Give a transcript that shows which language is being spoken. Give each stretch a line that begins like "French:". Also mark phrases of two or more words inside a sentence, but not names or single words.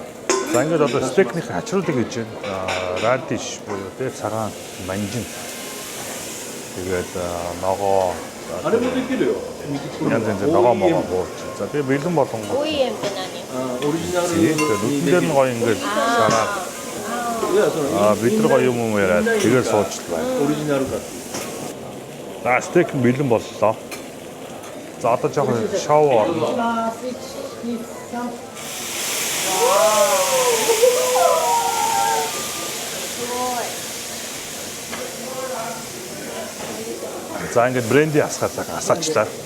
Mongolian: За ингээд одоо стейкний хачруулыг хийж байна. Радиш буюу тий цагаан манжин. Тэгээд ногоо
Japanese: あれもできるよ。
Mongolian: янз янзын ногоо могоо буурч. За тэгээд бэлэн болонгоо
Japanese: OEM って何？オリジナル
Mongolian: нүдээр нь гоё ингээд шараад
Japanese: いやその
Mongolian: бид нар гоё юм уу яриад тэгээд сууч байна.
Japanese: オリジナルかっていう。
Mongolian: За стейк бэлэн боллоо. За одоо жоохон шоу орно. За ингээд бренди асаачлаа.